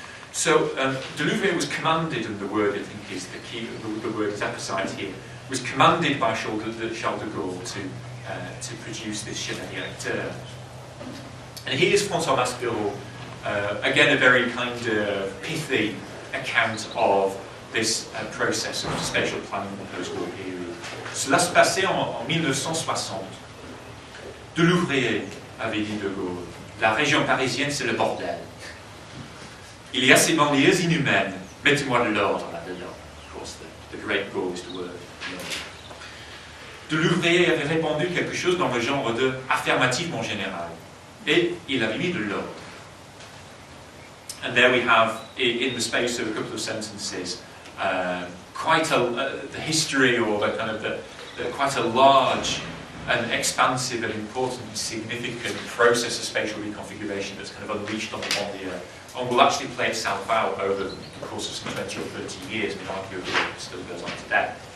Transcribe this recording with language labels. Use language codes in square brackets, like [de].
[en] So de Louvrier was commanded, and the word I think is the key, the word is emphasised here, was commanded by Charles de Gaulle to produce this Schéma Directeur. And here's François Maspereau, again a very kind of pithy account of this process of spatial planning in the post-war period. [fr] Cela se passait en 1960. De Louvrier avait dit de Gaulle, la région parisienne c'est le bordel. Il y a ces banlieues inhumaines, mettez-moi de l'ordre là-dedans. [en] Of course, the great Gaullist word. [fr] De Louvrier avait répondu quelque chose dans le genre de affirmatif mon général. Et il avait mis de l'ordre. [en] And there we have, in the space of a couple of sentences, quite the history, or the kind of quite a large and expansive and important and significant process of spatial reconfiguration that's kind of unleashed on the Banlieue, and will actually play itself out over the course of some 20 or 30 years, and arguably it still goes on today.